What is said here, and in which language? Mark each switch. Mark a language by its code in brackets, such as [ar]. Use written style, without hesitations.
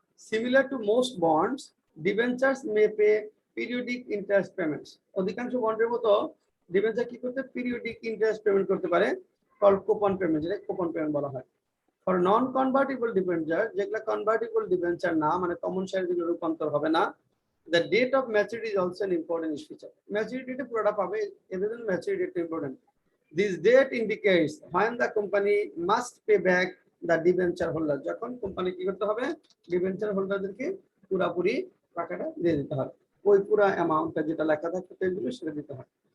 [en] Similar to most bonds, debentures may pay periodic interest payments. [bn] অধিকাংশ বন্ডের মতো debenture কি করতে, পিরিয়ডিক ইন্টারেস্ট পেমেন্ট করতে পারে, কল্ড কুপন পেমেন্ট, যেটা কুপন পেমেন্ট বলা হয়। [en] For non-convertible debenture, [bn] যেগুলা কনভার্টিবল ডিবেঞ্চার না, মানে কমন শেয়ার যেগুলো রূপান্তর হবে না, [en] the date of maturity is also an important feature. [bn] Maturity টা পুরোটা পাবে, এদের জন্য maturity টা important. [en] This date indicates when the company must pay back the debenture holder. [bn] যখন কোম্পানি কি করতে হবে, ডিবেঞ্চার হোল্ডারদেরকে পুরোপুরি টাকাটা দিয়ে দিতে হবে, ওই পুরো অ্যামাউন্টটা যেটা লেখা থাকে টেবিলে সেটা দিতে হবে।